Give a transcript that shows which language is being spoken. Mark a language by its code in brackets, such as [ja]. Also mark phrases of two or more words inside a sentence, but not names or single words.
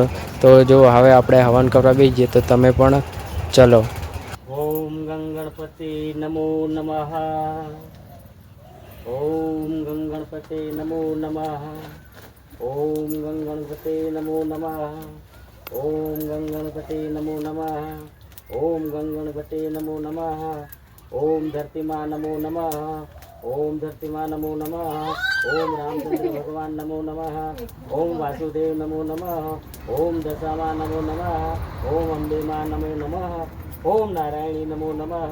[gu] તો જો હવે આપણે હવન કરવા બેસી જઈએ. તો તમે પણ ચલો. [sa] ॐ गंगणपति नमो नमः. ॐ गंगणपति नमो नमः. ॐ गंगणपति नमो नमः. ॐ गंगणपति नमो नमः. ओम गंगणपते नमो नमः. ओम धरतीमा नमो नमः. ओम धरतीमा नमो नमः. ओम रामचंद्र भगवान नमो नमः. ओम वासुदेव नमो नमः. ओम दशामा नमो नमः. ओम अम्बे मां नमो नमः. ओम नारायणी नमो नमः.